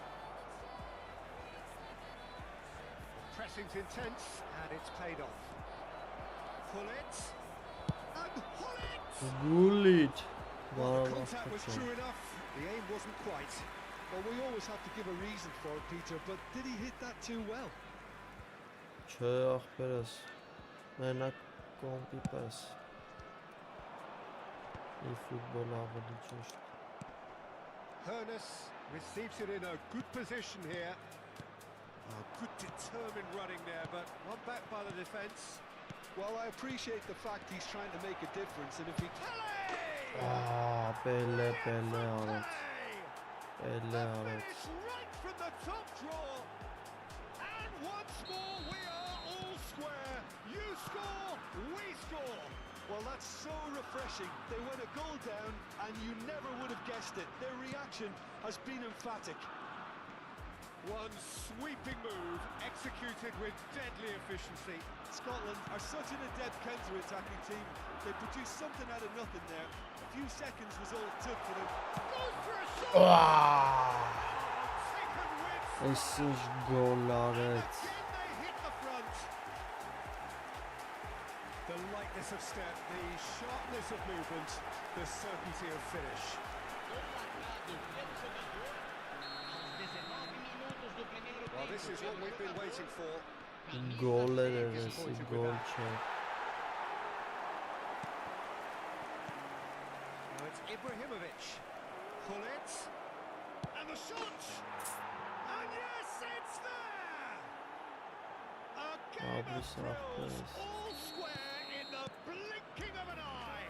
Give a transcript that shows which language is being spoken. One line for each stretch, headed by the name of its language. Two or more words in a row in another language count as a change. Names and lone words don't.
English: Pressing's intense, and it's paid off. Pull it. And pull it! Gullit. Well, the contact was true enough. The aim wasn't quite. Well, we always have to give a reason for it, Peter, but did he hit that too well?
Armenian: Չէ, ախպերս։ Մենակ կոմպի պես։ eFootball ավելի ճիշտ։
English: Hernus receives it in a good position here. Good determined running there, but one back by the defence. Well, I appreciate the fact he's trying to make a difference, and if he...
Armenian: Ah, Pele արեց։ Pele արեց։
English: Finish right from the top draw. And once more we are all square. You score, we score. Well, that's so refreshing. They went a goal down, and you never would have guessed it. Their reaction has been emphatic. One sweeping move, executed with deadly efficiency. Scotland are such an adept counter-attacking team. They produced something out of nothing there. A few seconds was all it took for them. Goes for a shot! Taken with
Armenian: Այս ինչ գոլ արեց։
English: again they hit the front. The lightness of step, the sharpness of movement, the certainty of finish. Well, this is what we've been waiting for.
Armenian: Գոլեր էր էսի, գոլ չէ։
English: Now it's Ibrahimovic. Pull it. And the shot! And yes, it's there! A game of thrills, all square in the blinking of an eye.